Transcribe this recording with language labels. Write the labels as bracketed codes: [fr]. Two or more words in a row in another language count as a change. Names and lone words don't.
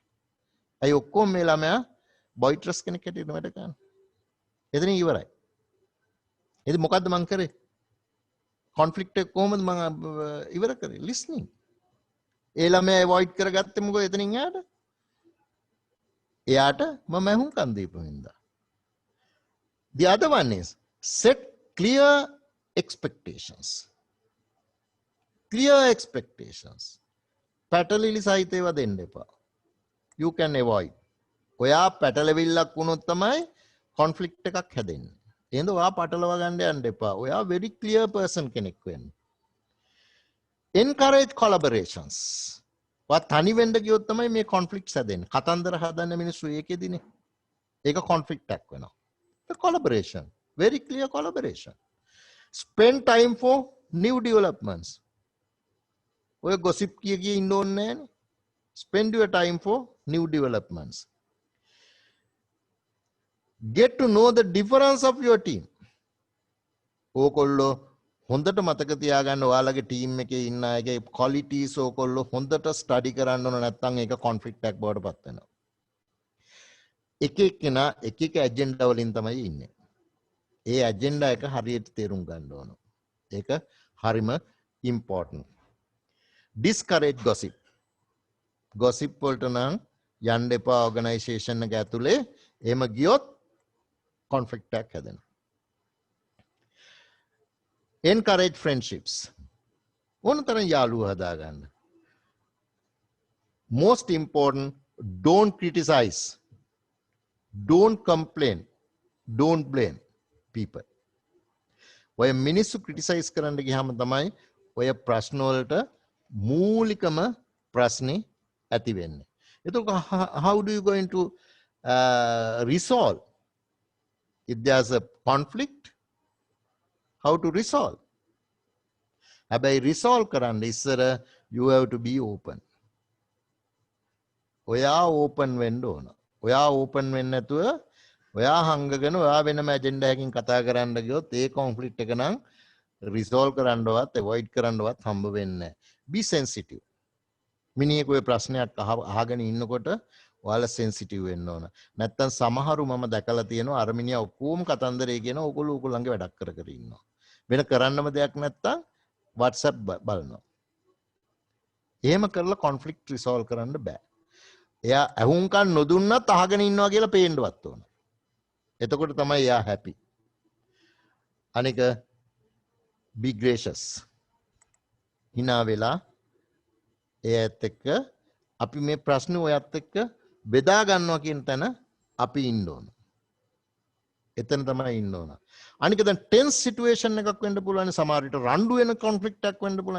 [si] අය ඔක්කොම මේ ළමයා බොයිට්‍රස් කෙනෙක් හැටියට වැඩ කරනවා. එතන ඉවරයි. ඉතින් මොකද්ද මං කරේ? කොන්ෆ්ලික්ට් එක කොහොමද මං ඉවර කරේ? ලිස්නින්. ඒ ළමයා අවොයිඩ් කරගත්තේ මොකද එතනින් එහාට? එයාට මම ඇහුම්කන් දීපු හින්දා. [en] The other one is set clear expectations. Clear expectations. [si] පැටලිලි සහිතව දෙන්න එපා. [en] You can avoid. [si] ඔයා පැටලෙවිල්ලක් වුණොත් තමයි කොන්ෆ්ලික්ට් එකක් හැදෙන්නේ. එහෙනම් ඔයා පටලවා ගන්න යන්න එපා. ඔයා [en] very clear person [si] කෙනෙක් වෙන්න. [en] Encourage collaborations. [si] ඔයා තනි වෙන්න ගියොත් තමයි මේ කොන්ෆ්ලික්ට්ස් හැදෙන්නේ. කතන්දර හදන්න මිනිස්සු ඒකෙදිනේ. ඒක කොන්ෆ්ලික්ට් එකක් වෙනවා. [en] The collaboration. Very clear collaboration. Spend time for new developments. [si] ඔය gossip කිය ඉන්න ඕනේ නෑනේ. [en] Spend your time for new developments. Get to know the difference of your team. [si] ඕකොල්ලෝ හොඳට මතක තියාගන්න ඔයාලගේ ටීම් එකේ ඉන්න අයගේ qualities ඕකොල්ලෝ හොඳට ස්ටඩි කරන්න ඕන නැත්නම් ඒක කොන්ෆ්ලික්ට් එකක් බවට පත් වෙනවා. එක එක්කෙනා එක එක ඇජෙන්ඩා වලින් තමයි ඉන්නේ. ඒ ඇජෙන්ඩා එක හරියට තේරුම් ගන්න ඕන. ඒක හරිම ඉම්පෝටන්ට්. [en] Discourage gossip. [si] Gossip වලට නම් යන්න එපා ඕගනයිසේෂන් එක ඇතුලේ. එහෙම ගියොත් කොන්ෆ්ලික්ට් එකක් හැදෙනවා. Encourage friendships. ඕනතරම් යාළුවෝ හදාගන්න. [en] Most important, don't criticize. Don't complain. Don't blame people. [si] ඔය මිනිස්සු criticize කරන්න ගියාම තමයි ඔය ප්‍රශ්න වලට මූලිකම ප්‍රශ්නේ ඇති වෙන්නේ. [en] එතකොට how do you going to resolve if there's a conflict? How to resolve? [si] හැබැයි resolve කරන්න ඉස්සර [en] you have to be open. [si] ඔයා open වෙන්න ඕන. ඔයා open වෙන්නේ නැතුව ඔයා හංගගෙන ඔයා වෙනම ඇජෙන්ඩා එකකින් කතා කරන්න ගියොත් ඒ කොන්ෆ්ලික්ට් එක නම් resolve කරන්නවත් avoid කරන්නවත් හම්බ වෙන්නේ නැහැ. [en] Be sensitive. [si] මිනිහෙක් ඔය ප්‍රශ්නයක් අහගෙන ඉන්නකොට ඔයාලා sensitive වෙන්න ඕන. නැත්තම් සමහරු මම දැකලා තියෙනවා අර මිනිහා ඔක්කොම කතන්දරේ කියන ඕගොල්ලෝගේ වැඩක් කර කර ඉන්නවා. වෙන කරන්නම දෙයක් නැත්තම් WhatsApp බලනවා. එහෙම කරලා [en] conflict resolve [si] කරන්න බෑ. එයා අහුම්කන් නොදුන්නත් අහගෙන ඉන්නවා කියලා පේන්නවත් ඕන. එතකොට තමයි එයා හැපි. අනික [en] be gracious. [si] hina වෙලා එයාත් එක්ක අපි මේ ප්‍රශ්නේ ඔයත් එක්ක බෙදා ගන්නවා කියන තැන අපි ඉන්න ඕන. එතන තමයි ඉන්න ඕන. අනික දැන් [en] tense situation [si] එකක් වෙන්න පුළුවන්. සමහර විට රණ්ඩු වෙන කොන්ෆ්ලික්ට් එකක් වෙන්න පුළුවන්.